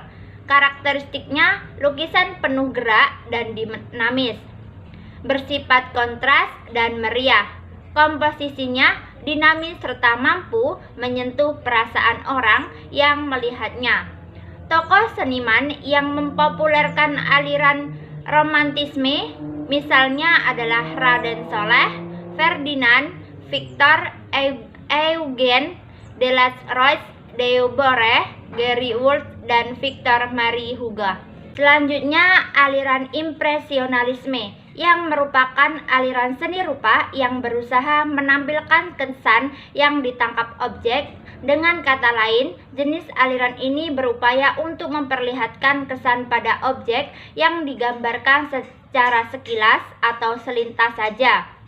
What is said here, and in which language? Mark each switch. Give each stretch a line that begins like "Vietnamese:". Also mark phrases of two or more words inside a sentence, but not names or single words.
Indonesian: Karakteristiknya, lukisan penuh gerak dan dinamis, bersifat kontras dan meriah. Komposisinya dinamis serta mampu menyentuh perasaan orang yang melihatnya. Tokoh seniman yang mempopulerkan aliran romantisme misalnya adalah Raden Soleh, Ferdinand, Victor Eugène Delacroix, Deobore, Gary Woolf, dan Victor Marie Hugo. Selanjutnya, aliran impresionalisme yang merupakan aliran seni rupa yang berusaha menampilkan kesan yang ditangkap objek. Dengan kata lain, jenis aliran ini berupaya untuk memperlihatkan kesan pada objek yang digambarkan secara sekilas atau selintas saja.